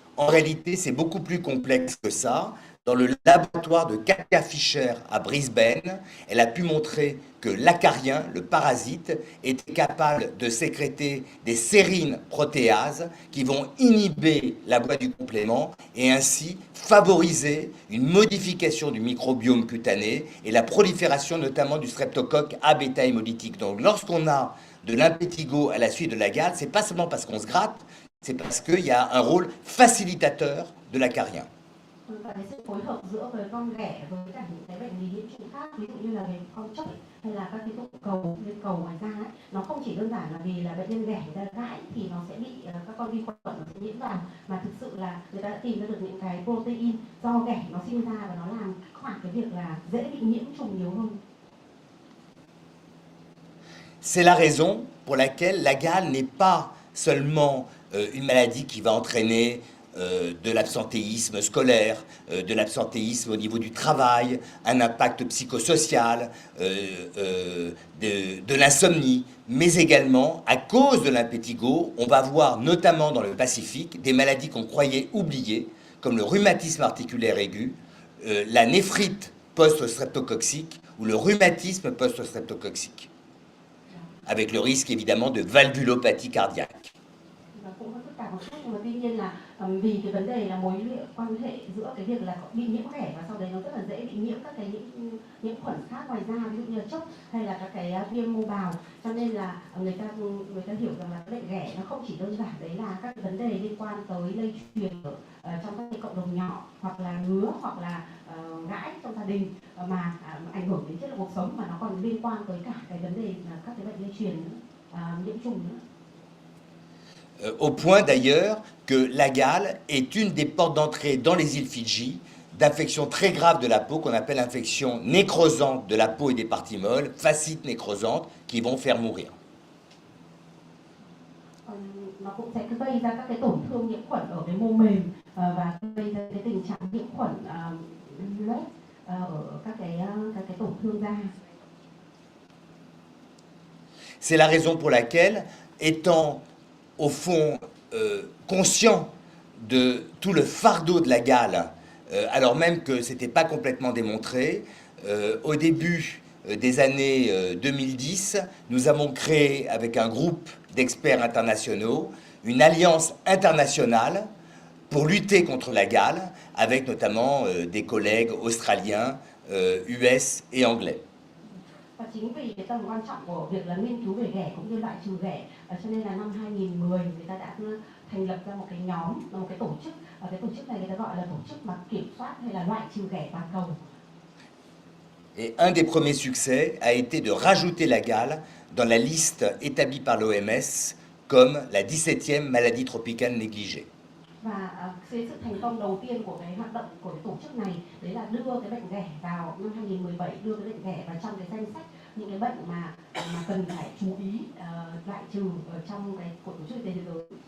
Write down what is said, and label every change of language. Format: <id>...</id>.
<fr>En réalité, c'est beaucoup plus complexe que ça. Dans le laboratoire de Katia Fischer à Brisbane, elle a pu montrer que l'acarien, le parasite, était capable de sécréter des sérines protéases qui vont inhiber la voie du complément et ainsi favoriser une modification du microbiome cutané et la prolifération notamment du streptocoque A bêta hémolytique. Donc lorsqu'on a de l'impétigo à la suite de la gale, c'est pas seulement parce qu'on se gratte, c'est parce qu'il y a un rôle facilitateur de l'acarien.</fr> <vi>Và cái sự phối hợp giữa với con ghẻ với cả những cái bệnh lý nhiễm trùng khác, ví dụ như là về con chốc hay là các cái tụ cầu lên cầu ngoài da ấy, nó không chỉ đơn giản là vì là bệnh nhân ghẻ người ta gãi thì nó sẽ bị các con vi khuẩn nó sẽ nhiễm vào, mà thực sự là người ta đã tìm ra được những cái protein do ghẻ nó sinh ra và nó làm khoảng cái việc là dễ bị nhiễm trùng nhiều hơn.</vi> <fr>C'est la raison pour laquelle la gale n'est pas seulement une maladie qui va entraîner de l'absentéisme scolaire, de l'absentéisme au niveau du travail, un impact psychosocial, de l'insomnie, mais également, à cause de l'impétigo, on va voir notamment dans le Pacifique des maladies qu'on croyait oubliées, comme le rhumatisme articulaire aigu, la néphrite post-streptococcique ou le rhumatisme post-streptococcique, avec le risque évidemment de valvulopathie cardiaque.</fr> <vi>Và cũng có tất cả một chút, nhưng mà tuy nhiên là vì cái vấn đề là mối quan hệ giữa cái việc là bị nhiễm ghẻ và sau đấy nó rất là dễ bị nhiễm các cái nhiễm khuẩn khác ngoài da, ví dụ như là chốc hay là các cái viêm mô bào, cho nên là người ta hiểu rằng là bệnh ghẻ nó không chỉ đơn giản đấy là các cái vấn đề liên quan tới lây truyền trong các cái cộng đồng nhỏ, hoặc là ngứa, hoặc là gãi trong gia đình mà ảnh hưởng đến chất lượng cuộc sống, mà nó còn liên quan tới cả cái vấn đề là các cái bệnh lây truyền nhiễm trùng nữa.</vi> <fr>Au point d'ailleurs que la gale est une des portes d'entrée dans les îles Fidji d'infections très graves de la peau qu'on appelle infections nécrosantes de la peau et des parties molles, fascites nécrosantes, qui vont faire mourir.</fr> <vi>Nó cũng sẽ gây ra các cái tổn thương nhiễm khuẩn ở cái mô mềm và gây ra cái tình trạng nhiễm khuẩn loét ở các cái tổn thương da.</vi> <fr>C'est la raison pour laquelle, étant au fond conscient de tout le fardeau de la gale, alors même que ce n'était pas complètement démontré, au début des années 2010, nous avons créé avec un groupe d'experts internationaux une alliance internationale pour lutter contre la gale, avec notamment des collègues australiens, US et anglais.</fr> <vi>Và chính vì cái tầm quan trọng của việc là nghiên cứu về ghẻ cũng như loại trừ ghẻ, cho nên là năm 2010 người ta đã thành lập ra một cái nhóm, một cái tổ chức, và cái tổ chức này người ta gọi là tổ chức mà kiểm soát hay là loại trừ ghẻ toàn cầu.</vi> <fr>Et un des premiers succès a été de rajouter la gale dans la liste établie par l'OMS comme la 17e maladie tropicale négligée.</fr> <vi>Và cái sự thành công đầu tiên của cái hoạt động của cái tổ chức này đấy là đưa cái bệnh ghẻ vào năm 2017, đưa cái bệnh ghẻ vào trong cái danh sách những cái bệnh mà cần phải chú ý loại trừ ở trong cái của tổ chức y tế thế giới.</vi>